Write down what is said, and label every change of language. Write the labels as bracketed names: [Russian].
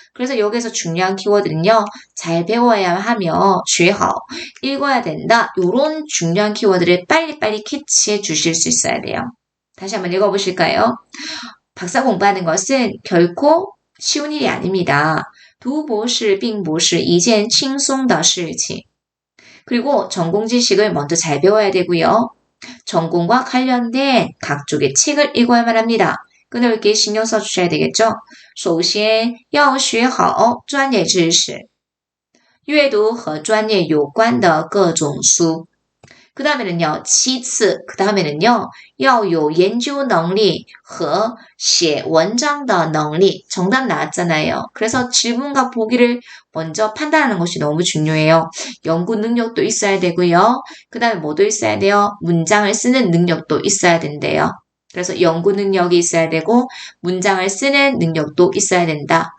[Korean] 그래서 여기서 중요한 키워드는요. 잘 배워야 하며 学好, 읽어야 된다. 이런 중요한 키워드를 빨리빨리 캐치해 주실 수 있어야 돼요. 다시 한번 읽어보실까요? 박사 공부하는 것은 결코 쉬운 일이 아닙니다. [Chinese] 读博士并不是一件轻松的事情. [Korean] 그리고 전공 지식을 먼저 잘 배워야 되고요. 전공과 관련된 각종의 책을 읽어야만 합니다. 끊어읽기 신경 써주셔야 되겠죠? [Chinese] 首先要学好专业知识，阅读和专业有关的各种书。 [Korean] 그 다음에는요, [Chinese] 其次, 그 다음에는요, 要有研究能力和写文章的能力. [Korean] 정답 나왔잖아요. 그래서 질문과 보기를 먼저 판단하는 것이 너무 중요해요. 연구 능력도 있어야 되고요. 그 다음에 뭐도 있어야 돼요? 문장을 쓰는 능력도 있어야 된대요. 그래서 연구 능력이 있어야 되고 문장을 쓰는 능력도 있어야 된다.